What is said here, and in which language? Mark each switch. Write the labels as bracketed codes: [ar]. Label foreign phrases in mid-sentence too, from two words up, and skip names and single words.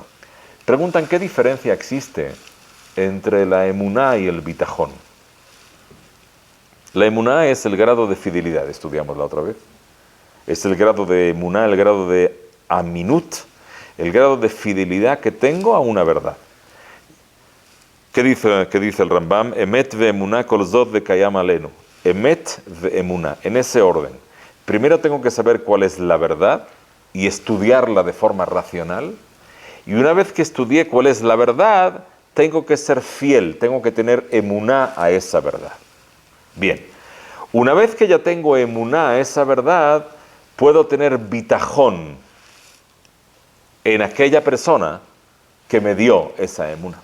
[es] Preguntan, ¿qué diferencia existe entre la emuná y el bitajón? La emuná es el grado de fidelidad, estudiamos la otra vez. Es el grado de emuná, el grado de aminut, el grado de fidelidad que tengo a una verdad. ¿Qué dice el Rambam? [he] אמת ואמונה כל זאת וקיים עלינו. אמת ואמונה, [es] en ese orden. Primero tengo que saber cuál es la verdad y estudiarla de forma racional. Y una vez que estudié cuál es la verdad, tengo que ser fiel, tengo que tener emuná a esa verdad. Bien, una vez que ya tengo emuná a esa verdad, puedo tener bitajón en aquella persona que me dio esa emuná.